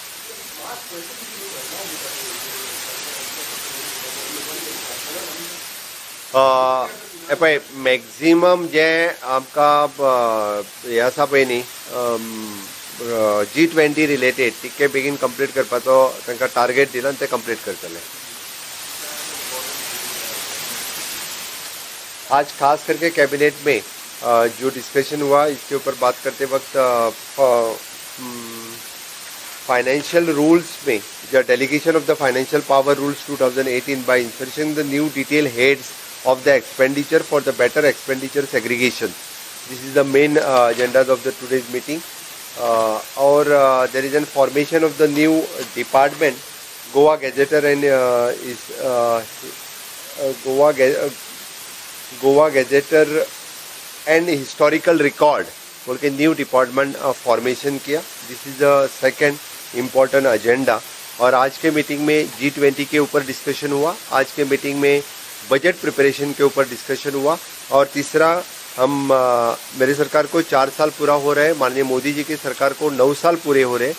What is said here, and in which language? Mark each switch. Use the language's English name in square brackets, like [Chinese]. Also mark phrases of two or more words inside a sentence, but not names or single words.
[Konkani] हे पळय मॅक्झिमम जे आमकां हे आसा पळय न्ही [English] G20 related [Konkani] तितके बेगीन कंप्लीट करपाचो तांकां टार्गेट दिला आनी ते कंप्लीट करतले. [Hindi] आज खास करके कैबिनेट में जो डिस्कशन हुआ इसके ऊपर बात करते वक्त [English] financial rules में the delegation of the financial power rules 2018 by insertion the new detail heads of the expenditure for the better expenditure segregation. This is the main agendas of the today's meeting. Or there is an formation of the new department, Goa Gazetteer and Goa Gazetteer and Historical Record [Hindi] बोल के [English] new department formation किया. this is the second important agenda. [Hindi] और आज के मीटिंग में G20 के ऊपर डिस्कशन हुआ. आज के मीटिंग में [English] budget preparation [Hindi] के ऊपर डिस्कशन हुआ. और तीसरा मेरी सरकार को 4 साल पूरा हो रहे हैं, माननीय मोदी जी की सरकार को 9 साल पूरे हो रहे हैं.